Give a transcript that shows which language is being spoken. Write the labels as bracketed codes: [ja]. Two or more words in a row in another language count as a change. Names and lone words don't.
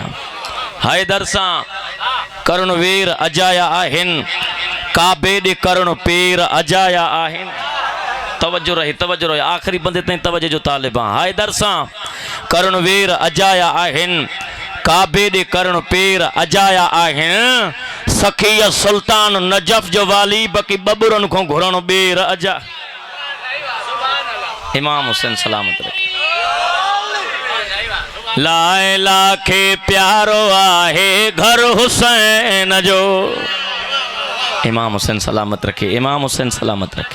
[sd] हैदर सां करण वेर अजाया आहिनि, काबे ॾे करण पेर अजाया आहिनि। तवज्जो रहे, तवज्जो रहे, आख़िरी बंदे ताईं तवज्जो जो तालिब आहे। हैदर सां करण वेर अजाया आहिनि, काबे ॾे करण पेर अजाया आहिनि, सखीअ सुल्तान नजफ़ जो वाली बकी बबुरनि खां घुरण ॿेर अजा। इमाम हुसैन सलामत रखे। लाइला खे प्यारो आहे घर हुसैन जो। इमाम हुसैन सलामत रखे। इमाम हुसैन सलामत रखे।